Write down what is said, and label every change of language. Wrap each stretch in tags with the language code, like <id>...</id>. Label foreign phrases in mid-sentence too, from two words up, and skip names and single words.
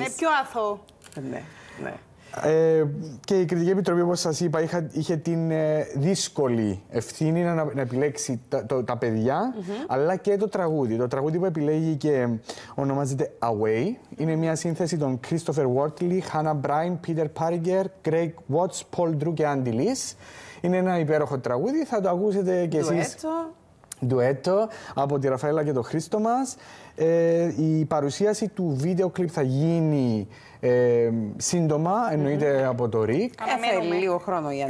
<el>Είναι πιο αθώο. Ναι, ναι. Και η Κριτική Επιτροπή, όπως σας είπα, είχε την δύσκολη ευθύνη να επιλέξει τα παιδιά, αλλά και το τραγούδι. Το τραγούδι που επιλέγει και ονομάζεται Away. Είναι μια σύνθεση των Christopher Wortley, Hannah Bryan, Peter Pariger, Craig Watts, Paul Drew και Andy Lees. Είναι ένα υπέροχο τραγούδι, θα το ακούσετε κι εσείς. Ντουέτο από τη Ραφαέλα και τον Χρήστο μας. Η παρουσίαση του βίντεο κλιπ θα γίνει σύντομα, εννοείται από το ΡΙΚ. Θέλει λίγο χρόνο για να</el>